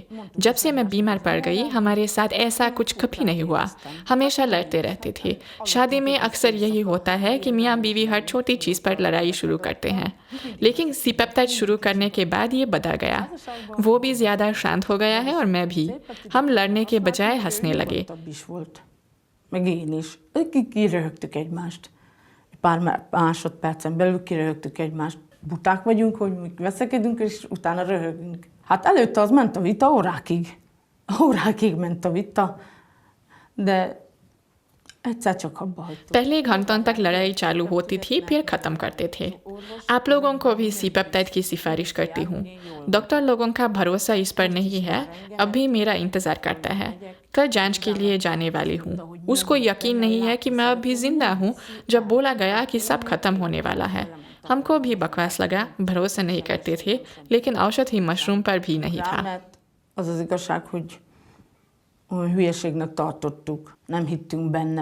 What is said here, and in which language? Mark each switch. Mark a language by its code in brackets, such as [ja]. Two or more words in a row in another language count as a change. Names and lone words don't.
[hi] जब से मैं बीमार पड़ गई, हमारे साथ ऐसा कुछ कभी नहीं हुआ, हमेशा लड़ते रहते थे। शादी में अक्सर यही होता है कि मियाँ बीवी हर छोटी चीज़ पर लड़ाई शुरू करते हैं, लेकिन सी-पेप्टाइड शुरू करने के बाद ये बदल गया। वो भी ज़्यादा शांत हो गया है और मैं भी। हम लड़ने के बजाय हंसने लगे। [hu] Meg én is. Kiröhögtük egymást. Pár másodpercen belül kiröhögtük egymást. Buták vagyunk, hogy veszekedünk, és utána röhögünk. Hát előtte az ment a vita órákig. Órákig ment a vita. De egyszer csak abba hagytuk. [hi] पहले घंटों तक लड़ाई चालू होती थी, फिर ख़त्म करते थे। आप लोगों को भी सी-पेप्टाइड की सिफारिश करती हूँ। डॉक्टर लोगों का भरोसा इस पर नहीं है, अभी मेरा इंतज़ार करता है। कल जांच के लिए जाने वाली हूँ। उसको यकीन नहीं है कि मैं अभी जिंदा हूँ जब बोला गया कि सब खत्म होने वाला है। हमको भी बकवास लगा, भरोसा नहीं करते थे, लेकिन औषधि मशरूम पर भी नहीं था। [hu] Az az igazság, hogy olyan hülyeségnek tartottuk. Nem hittünk benne.